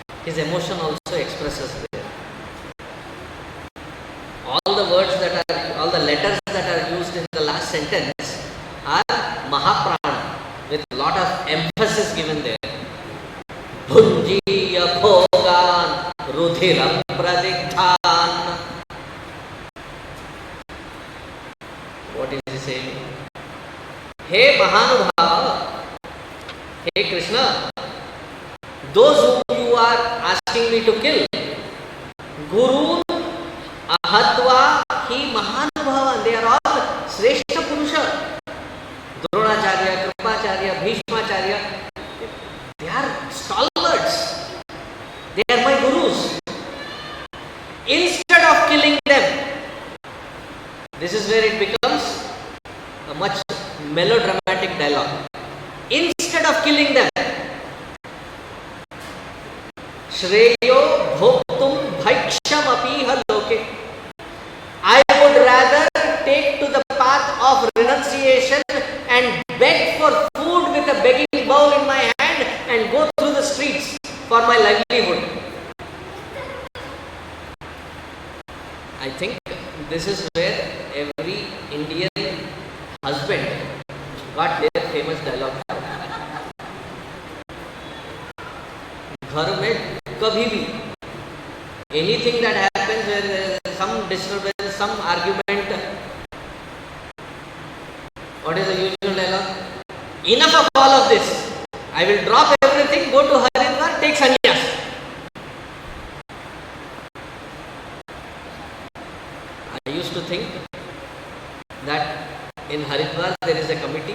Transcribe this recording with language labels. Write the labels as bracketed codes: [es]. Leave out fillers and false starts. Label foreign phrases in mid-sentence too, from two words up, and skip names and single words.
[en] his emotion also expresses there. All the words that are, all the letters that are used in the last sentence are Mahaprana with a lot of emphasis given there. [sa] भुञ्जीय भोगान् रुधिरम् प्रदिग्धान्. [en] What is he saying? Hey Mahanubhava, hey Krishna, those whom you are asking me to kill, [sa] गुरून् अहत्वा हि महानुभाव, [en] they are all [sa] श्रेष्ठ पुरुष. [en] Dronacharya, Kripacharya, Bhishmacharya, they are stalwarts. They are my gurus. Instead of killing them, this is where it becomes a much melodramatic dialogue. Instead of killing them, [sa] श्रेयो भोक्तुं भैक्ष्यम् अपीह लोके. [en] I would rather take to the path of renunciation and beg for food with a begging bowl in my hand and go through the streets for my livelihood. I think this is where every Indian husband got their famous dialogue. [hi] घर में कभी भी [en] anything that happens where there is some disturbance, some argument, what is the usual dialogue? Enough of all of this. I will drop everything, go to Haridwar, take sannyas. I used to think that in Haridwar there is a committee.